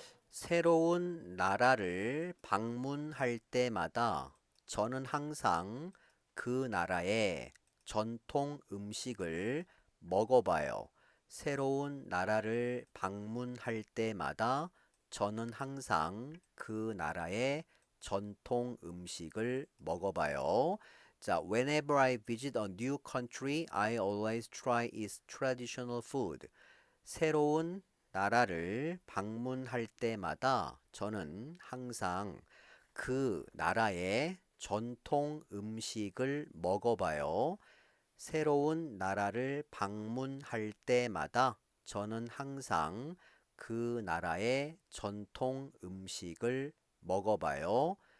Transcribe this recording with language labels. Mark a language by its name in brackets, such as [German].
[Korean] 새로운 나라를 방문할 때마다 저는 항상 그 나라의 전통 음식을 먹어봐요. 새로운 나라를 방문할 때마다 저는 항상 그 나라의 전통 음식을 먹어봐요. [English] 자, whenever I visit a new country, I always try its traditional food. [Korean] 새로운 나라를 방문할 때마다 저는 항상 그 나라의 전통 음식을 먹어봐요. 새로운 나라를 방문할 때마다 저는 항상 그 나라의 전통 음식을 먹어봐요.